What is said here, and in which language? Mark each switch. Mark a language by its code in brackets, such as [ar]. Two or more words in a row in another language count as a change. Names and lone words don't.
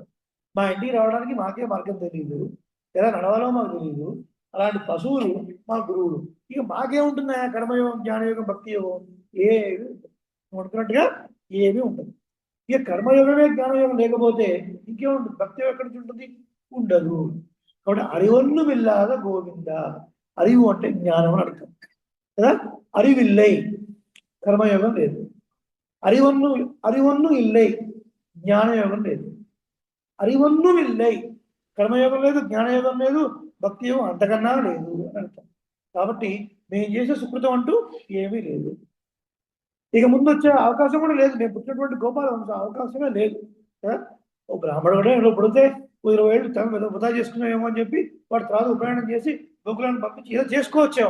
[te] మా ఇంటికి రావడానికి మాకే మార్గం తెలియదు, ఎలా నడవాలో మాకు తెలియదు. అలాంటి పశువులు మా గురువులు. ఇక మాకేముంటున్నాయా? కర్మయోగం, జ్ఞానయోగం, భక్తి యోగం ఏవి అనుకున్నట్టుగా ఏమీ ఉంటుంది. ఇక కర్మయోగమే జ్ఞానయోగం లేకపోతే ఇంకేముంటుంది? భక్తి యోగం ఎక్కడి నుంచి ఉంటుంది? ఉండదు. కాబట్టి [ta] அறிவொன்னும் இல்லாத [te] గోవింద. அறிவு అంటే జ్ఞానం అని అర్థం కదా. அறிவில்லை, కర్మయోగం లేదు. [ta] அறிவொன்னும் இல்லை, [te] జ్ఞానయోగం లేదు. [ta] அறிவொன்னும் இல்லை, [te] కర్మయోగం లేదు, జ్ఞానయోగం లేదు, భక్తి యోగం అంతకన్నా లేదు అని అర్థం. కాబట్టి మేము చేసే సుకృతం అంటూ ఏమీ లేదు. ఇక ముందు వచ్చే అవకాశం కూడా లేదు. నేను పుట్టినటువంటి గోపాల వంశ అవకాశమే లేదు. ఓ బ్రాహ్మణుడు కూడా ఏదో పుడితే 20 ఏళ్ళు తను వృధా చేసుకున్నామేమో అని చెప్పి వాడు తర్వాత ఉపయాణం చేసి గోకులాన్ని పంపించి ఏదో చేసుకోవచ్చాము.